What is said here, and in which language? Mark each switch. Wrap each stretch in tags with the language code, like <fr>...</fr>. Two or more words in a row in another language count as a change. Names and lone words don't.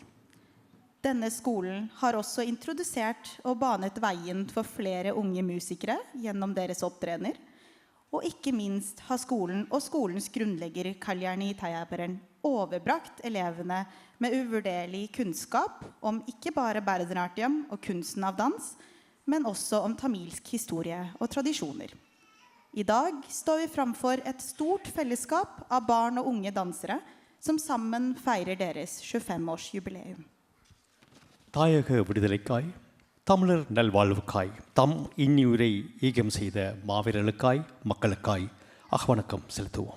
<no>Denne skolen har også introdusert og banet veien for flere unge musikere gjennom deres opptredener, og ikke minst har skolen og skolens grunnlegger Kaljani Tayaberen overbrakt elevene med uvurderlig kunnskap om ikke bare Berdernartjem og kunsten av dans, men også om tamilsk historie og tradisjoner. I dag står vi framfor et stort fellesskap av barn og unge dansere som sammen feirer deres 25-årsjubileum.</no> <ta>தாயக விடுதலைக்காய், தமிழர் நல்வாழ்வுக்காய், தம் இன்னுயிரை ஈகம் செய்த மாவீரர்களுக்காய், மக்களுக்காய் வணக்கம் செலுத்துவோம்.</ta>